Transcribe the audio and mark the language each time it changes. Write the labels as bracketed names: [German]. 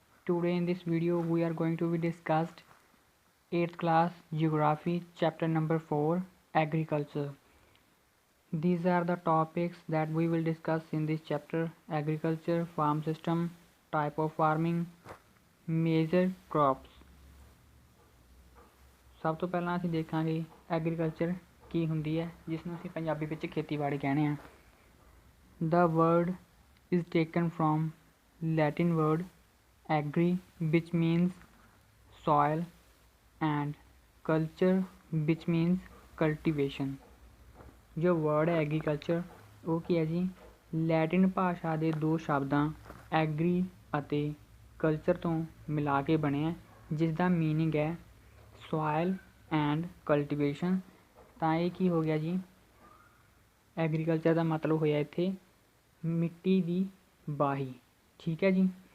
[English] Today in this video we are going to be discussed 8th class Geography chapter number 4 Agriculture. These are the topics that we will discuss in this chapter: agriculture, farm system, type of farming, major crops. [Punjabi] ਸਭ ਤੋਂ ਪਹਿਲਾਂ ਅਸੀਂ ਦੇਖਾਂਗੇ agriculture ਕੀ ਹੁੰਦੀ ਹੈ, ਜਿਸ ਨੂੰ ਅਸੀਂ ਪੰਜਾਬੀ ਵਿੱਚ ਖੇਤੀਬਾੜੀ ਕਹਿੰਦੇ ਹਾਂ। [English] The word is taken from Latin word agri, which means soil, and culture, which means cultivation। [Punjabi] ਜੋ word ਹੈ agriculture ਉਹ ਕੀ ਹੈ ਜੀ, ਲੈਟਿਨ ਭਾਸ਼ਾ ਦੇ ਦੋ ਸ਼ਬਦਾਂ ਐਗਰੀ ਅਤੇ ਕਲਚਰ ਤੋਂ ਮਿਲਾ ਕੇ ਬਣਿਆ, ਜਿਸ ਦਾ ਮੀਨਿੰਗ ਹੈ [English] Soil and cultivation. [Punjabi] ਤਾਂ ਇਹ ਕੀ ਹੋ ਗਿਆ ਜੀ, ਐਗਰੀਕਲਚਰ ਦਾ ਮਤਲਬ ਹੋਇਆ ਇੱਥੇ ਮਿੱਟੀ ਦੀ ਵਾਹੀ। ਠੀਕ ਹੈ ਜੀ।